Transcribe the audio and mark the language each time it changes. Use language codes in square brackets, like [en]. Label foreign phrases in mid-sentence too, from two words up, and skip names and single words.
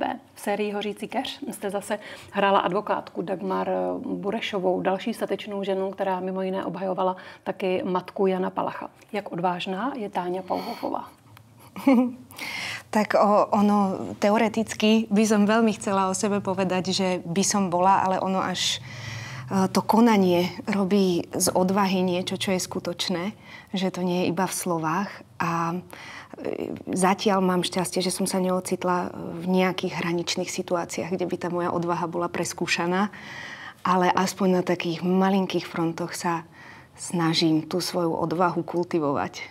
[cs] V sérii Hořící keř jste zase hrála advokátku Dagmar Burešovou, další statečnou ženu, která mimo jiné obhajovala taky matku Jana Palacha. Jak odvážná je Táňa Pauhofová? [sk] Tak ono teoreticky by som veľmi chcela o sebe povedať, že by som bola, ale ono až to konanie robí z odvahy niečo, čo je skutočné, že to nie je iba v slovách. A zatiaľ mám šťastie, že som sa neocitla v nejakých hraničných situáciách, kde by tá moja odvaha bola preskúšaná, ale aspoň na takých malinkých frontoch sa snažím tú svoju odvahu kultivovať.